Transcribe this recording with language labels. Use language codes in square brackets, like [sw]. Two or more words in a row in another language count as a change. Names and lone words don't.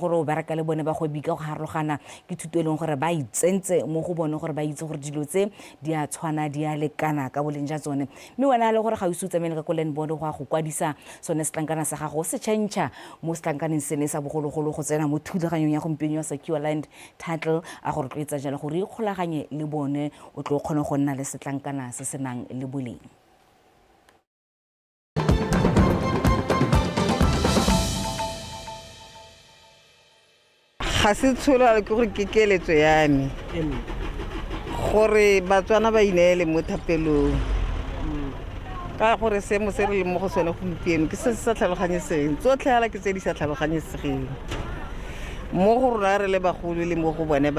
[tn] gore o bereka le bone ba go bika go harologana ke thuto e leng gore ba itsentse mo go bone gore ba itse gore dilo tse di a tshwana di a lekana ka boleng ja tsone mme wena le gore ga o se tsamaye ka ko [en] land board [tn] go a go kwadisa sone setlankana sa gago se change mo setlankaneng sene sa bogologolo go tsena mo thulaganyong ya gompieno ya [en] secure land title [tn] a gore tloetsa jalo gore ikgolaganye le bone o tlo kgone go nna le setlankana se se nang le boleng ga se tshola ke gore ke keletso ya me gore Batswana ba ineele mo thapelong ka gore seemo se re le mo go sone gompieno ke se se sa tlhaloganyeseng tsotlhe hela ke tse di sa tlhaloganyesegeng mo go rona re le bagolo le mo go bone